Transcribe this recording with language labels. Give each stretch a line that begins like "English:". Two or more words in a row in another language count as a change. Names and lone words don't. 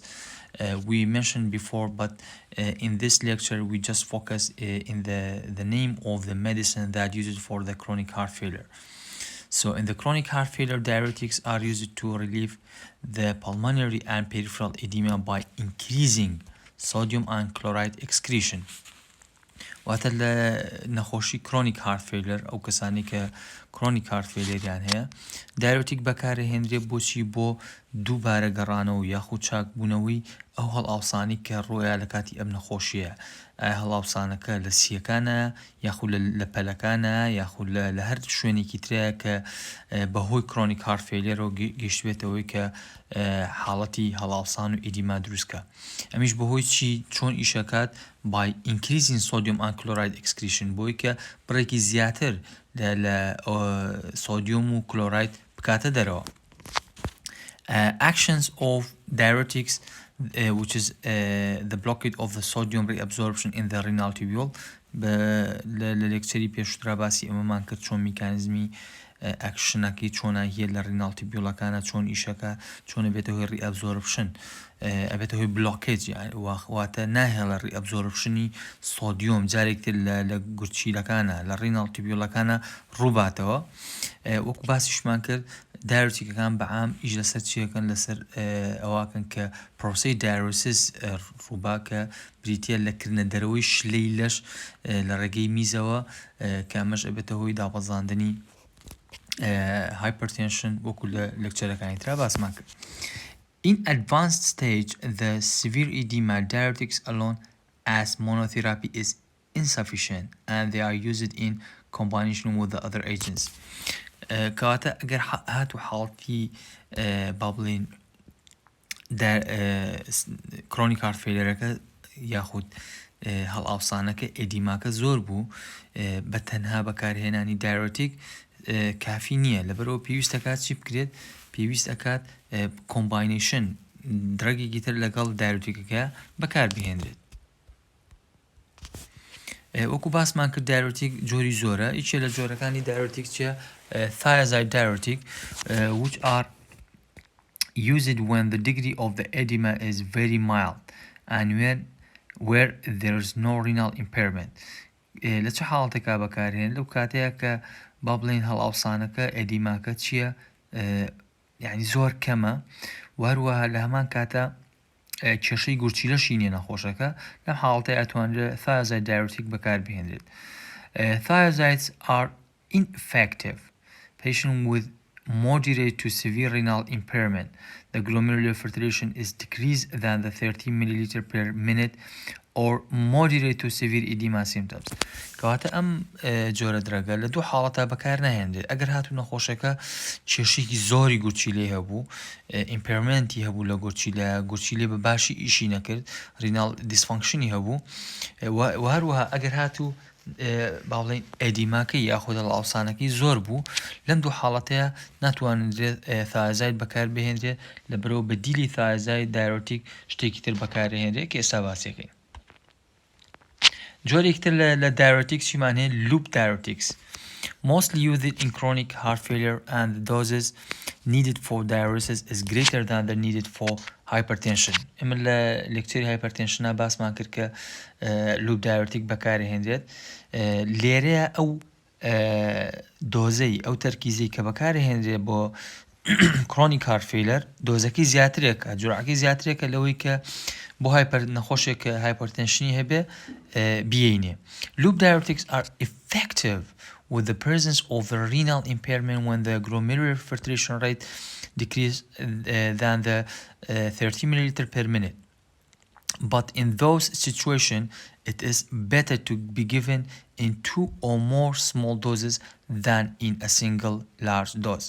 English: We mentioned before, but in this lecture, we just focus in the name of the medicine that used for the chronic heart failure. So in the chronic heart failure, diuretics are used to relieve the pulmonary and peripheral edema by increasing sodium and chloride excretion.
Central Kurdish: واتە لە نەخۆشی
English: chronic heart failure
Central Kurdish: ئەو کەسانی کە
English: chronic heart failureیان
Central Kurdish: هەیە دایورتیک بەکارهێنرێت بۆچی بۆ دووبارە گەڕانەوە یاخود چاکبوونەوەی ئەو هەڵئاوسانی کە ڕۆیە لە کاتی ئەم نەخۆشیە هەڵئاوسانەکە لە سیەکانە یاخود لە پەلەکانە یاخود لە هەر شوێنێکی ترەیە کە بەهۆی
English: chronic heart failureەوە
Central Kurdish: گەیشتوێتەوەی کە حاڵەتی هەڵئاوسان و ئیدیما دروستکە ئەمیش بەهۆی چی چۆن ئیشەکات
English: by increasing sodium and chloride excretion
Central Kurdish: بۆی کە بڕێکی زیاتر لە سۆدیۆم و کلۆراید بکاتە دەرەوە.
English: Actions of diuretics which is the blockade of the sodium reabsorption in the renal tubule
Central Kurdish: لە لێکچەری پێشترا باسی ئەمەمان کرد چۆن میکانیزمی ئەکشنەکەی چۆنە هەیە لە
English: renal tubuleەکانە
Central Kurdish: چۆن ئیشەکە چۆنە بێتە هۆی ڕیئەبزۆرپشن ئەبێتە هۆی بلۆکێج واتە ناهێڵە ڕیئەبزۆرپشنی سۆدیۆم جارێکتر لە گورچیلەکانە لە
English: renal tubuleەکانە
Central Kurdish: ڕووباتەوە وەکو باسیشمان کرد دایورتیکەکان بەعام ئیش لەسەر چیەکەن لەسەر ئەواکەن کە پرۆسەی دایورسیس ڕووبا کە بریتە لەکردنە دەرەوەی شلەی لەش لە ڕێگەی میزەوە کە ئەمەش ئەبێتە هۆی دابەزاندنی hypertension وەکو لە لێکچەرەکانی ترا باسمان کرد.
English: In advanced stage, the severe edema diuretics alone as monotherapy is insufficient and they are used in combination with the other agents.
Central Kurdish: کەواتە ئەگەر هاتو حاڵەتی بابڵین
English: chronic heart failureەکە
Central Kurdish: یاخود هەڵئاوسانەکە ئێدیماکە زۆر بوو بە تەنها بەکارهێنانی دایورتیک کافی نییە لەبەرەوە پێویست دەکات چی بکرێت پێویست دەکات کۆمباینیشن درەگێکی تر لەگەڵ دایورتیکەکە بەکار بهێنرێت. وەکو باسمان کرد دایورتیک جۆری زۆرە هیچێ لە جۆرەکانی دایورتیک چیە
English: thiazide diuretic which are used when the degree of the edema is very mild and where there is no renal impairment.
Central Kurdish: لە چه حاڵەتێکا بەکارهێن لەو کاتەیە کە با بڵێن هەڵئاوسانەکە ئێدیماکە چییە یعنی زۆر کەمە وهروەها لە هەمان کاتە کێشەی گورچیلەشی نیە نەخۆشەکە لەم حاڵەتەیە ئەتوانرێت
English: thiazide diuretic
Central Kurdish: بەکار بهێنرێت.
English: Thiazides are ineffective. Patient with moderate to severe renal impairment, the glomerular filtration is decreased than the 30 milliliter per minute or moderate to severe edema symptoms.
Central Kurdish: کەواتە ئەم جۆرە درەگە لە دوو حاڵەتە بەکار نەهێنرێت ئەگەر هاتو نەخۆشەکە کێشەیەکی زۆری گورچیلێ هەبوو ئیمپێرمنتی هەبوو لە گورچیلێ بە باشی ئیشی نەکرد
English: renal dysfunctionی
Central Kurdish: هەبوو وهروەها ئەگەر هاتو باڵێن ئێدیماکەی یاخود هەڵئاوسانەکەی زۆر بوو لەم دوو حاڵەتەیە ناتوانرێت thiazide بەکار بهێنرێت لەبەرەوە بە دیلی
English: thiazide diuretic
Central Kurdish: شتێکی تر بەکارهێنرێت کە ئێستا باسیەکەین. جۆرێک تر لە diuretics چیمان هەیە
English: loop diuretics mostly used in chronic heart failure and the doses needed for diuresis is greater than the needed for hypertension.
Central Kurdish: ئمە لە لێکچەری hypertension باسمان کرد کە
English: loop diuretic
Central Kurdish: بەکارهێنرێت لێرەیە ئەو دۆزەی ئەو تەرکیزەی کە بەکارهێنرێت بۆ
English: chronic heart failure
Central Kurdish: دۆزەکەی زیاترێکە جورعەکەی زیاترێکە لەوەی کە بۆ نەخۆشێک کە hypertensionی هەبێ بینێ.
English: Loop diuretics are effective with the presence of the renal impairment when the glomerular filtration rate decreases than the 30 milliliter per minute. But in those situations, it is better to be given in 2 or more small doses than in a single large dose.